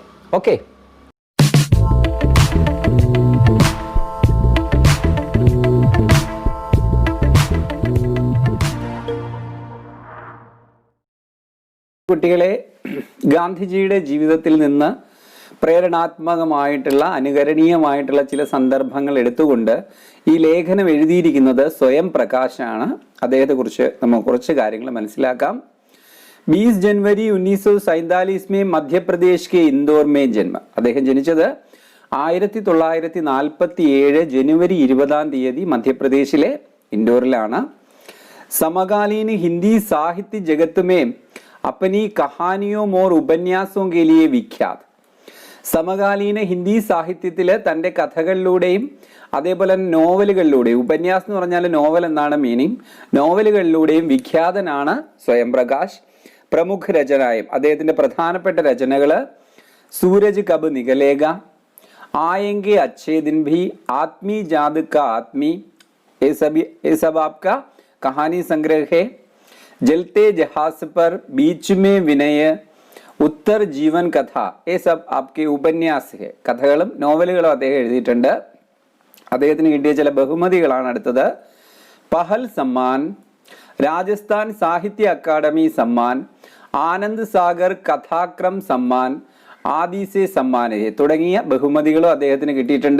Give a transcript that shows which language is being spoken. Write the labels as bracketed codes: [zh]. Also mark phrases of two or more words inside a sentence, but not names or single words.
[ml] ഓക്കെ, കുട്ടികളെ, ഗാന്ധിജിയുടെ ജീവിതത്തിൽ നിന്ന് പ്രേരണാത്മകമായിട്ടുള്ള, അനുകരണീയമായിട്ടുള്ള ചില സന്ദർഭങ്ങൾ എടുത്തുകൊണ്ട് ഈ ലേഖനം എഴുതിയിരിക്കുന്നത് സ്വയം പ്രകാശാണ്. അദ്ദേഹത്തെക്കുറിച്ച് നമുക്ക് കുറച്ച് കാര്യങ്ങൾ മനസ്സിലാക്കാം. [hi] 20 जनवरी 1947 में मध्य प्रदेश के इंदौर में जन्म. [ml] അദ്ദേഹം ജനിച്ചത് 1947 ജനുവരി 20-ാം തീയതി മധ്യപ്രദേശിലെ ഇൻഡോറിലാണ്. [hi] സമകാलीन हिंदी साहित्य जगत में अपनी कहानियों और उपन्यासों के लिए विख्यात. [ml] സമകാലീന ഹിന്ദി സാഹിത്യത്തിൽ തൻ്റെ കഥകളിലൂടെയും അതേപോലെ നോവലുകളിലൂടെയും, ഉപന്യാസം എന്ന് പറഞ്ഞാൽ നോവൽ എന്നാണ് മീനിങ്, നോവലുകളിലൂടെയും വിഖ്യാതനാണ് സ്വയം പ്രകാശ്. പ്രമുഖ രചനായും അദ്ദേഹത്തിൻ്റെ പ്രധാനപ്പെട്ട രചനകൾ സൂരജ് കബ് നികലേഗ, ആയെങ്കെ അച്ഛേ ദിൻ ഭി, ആത്മീ ജാത് കാ ആത്മീ, [hi] ये सब आपका कहानी संग्रह है, जलते जहाज पर, बीच में विनय, ഉത്തർ ജീവൻ കഥ, ये सब आपके ഉപന്യാസ് है. [ml] കഥകളും നോവലുകളും അദ്ദേഹം എഴുതിയിട്ടുണ്ട്. അദ്ദേഹത്തിന് കിട്ടിയ ചില ബഹുമതികളാണ് അടുത്തത്. പഹൽ സമ്മാൻ, രാജസ്ഥാൻ സാഹിത്യ അക്കാദമി സമ്മാൻ, ആനന്ദ് സാഗർ കഥാക്രം സമ്മാൻ, ആദിസെ സമ്മാൻ തുടങ്ങിയ ബഹുമതികളും അദ്ദേഹത്തിന് കിട്ടിയിട്ടുണ്ട്.